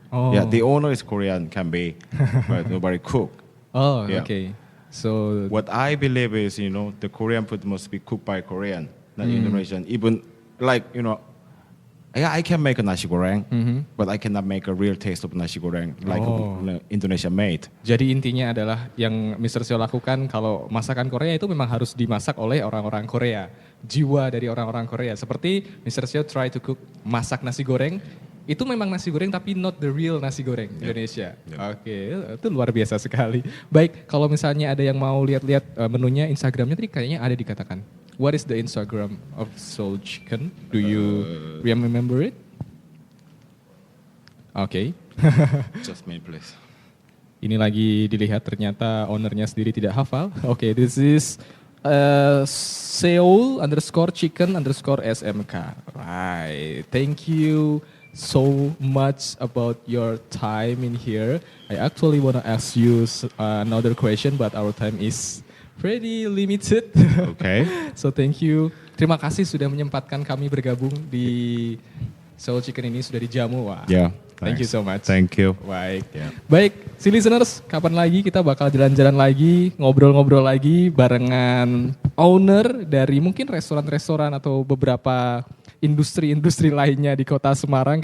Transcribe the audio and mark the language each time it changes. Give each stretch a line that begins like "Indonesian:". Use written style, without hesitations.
English: Yeah, the owner is Korean, can be, but nobody cook. Okay. So what I believe is, the Korean food must be cooked by Korean, not Indonesian. Even like, I can make a nasi goreng, but I cannot make a real taste of nasi goreng like Indonesia made.
Indonesian: Jadi intinya adalah yang Mr. Seo lakukan, kalau masakan Korea itu memang harus dimasak oleh orang-orang Korea. Jiwa dari orang-orang Korea. Seperti Mr. Seo
English: try to cook,
Indonesian: masak nasi goreng, itu memang nasi goreng tapi
English: not the real
Indonesian: nasi goreng Indonesia. Oke, itu luar biasa sekali. Baik, kalau misalnya ada yang mau lihat-lihat menunya, Instagramnya tadi kayaknya ada dikatakan.
English: What is the Instagram of Seoul Chicken? Do you remember it? Oke. Just me, please.
Indonesian: Ini lagi dilihat, ternyata ownernya sendiri tidak hafal.
English: Oke, this is Seoul_chicken_SMK. Right. Thank you so much about your time in here. I actually want to ask you another question, but our time is pretty limited. Okay. So thank you.
Indonesian: Terima kasih sudah menyempatkan kami bergabung di Seoul Chicken ini, sudah dijamu. Wah.
English: Yeah. Thank you so much. Thank you.
Indonesian: Baik.
English: Yeah.
Indonesian: Baik, si listeners, kapan lagi kita bakal jalan-jalan lagi, ngobrol-ngobrol lagi barengan owner dari mungkin restoran-restoran atau beberapa industri-industri lainnya di kota Semarang.